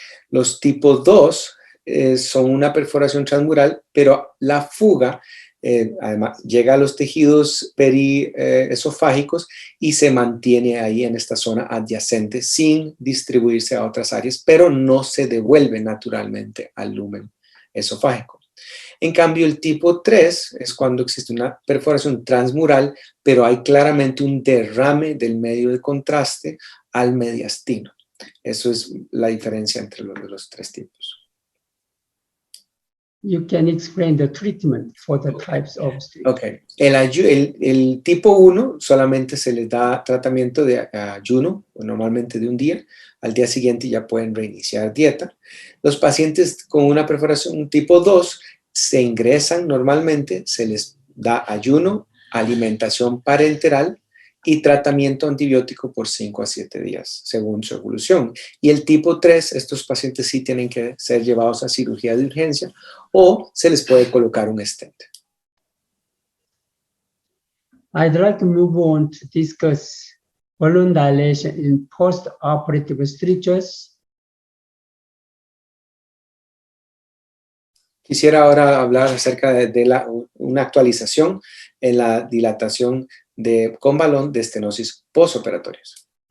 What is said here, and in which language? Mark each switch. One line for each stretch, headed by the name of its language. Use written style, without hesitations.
Spanish: Los tipos 2 son una perforación transmural, pero la fuga además llega a los tejidos periesofágicos y se mantiene ahí en esta zona adyacente sin distribuirse a otras áreas, pero no se devuelve naturalmente al lumen esofágico. En cambio, el tipo 3 es cuando existe una perforación transmural, pero hay claramente un derrame del medio de contraste al mediastino. Eso es la diferencia entre los 3 tipos.
English: You can explain the treatment for the types of stream. Okay.
Spanish: El tipo 1 solamente se les da tratamiento de ayuno, normalmente de 1 día. Al día siguiente ya pueden reiniciar dieta. Los pacientes con una perforación tipo 2 se ingresan normalmente, se les da ayuno, alimentación parenteral y tratamiento antibiótico por 5 a 7 días, según su evolución. Y el tipo 3, estos pacientes sí tienen que ser llevados a cirugía de urgencia o se les puede colocar un stent.
English: I'd like to move on to discuss balloon dilation in post-operative strictures.
Spanish: Quisiera ahora hablar acerca de una actualización en la dilatación con balón de estenosis postoperatorias.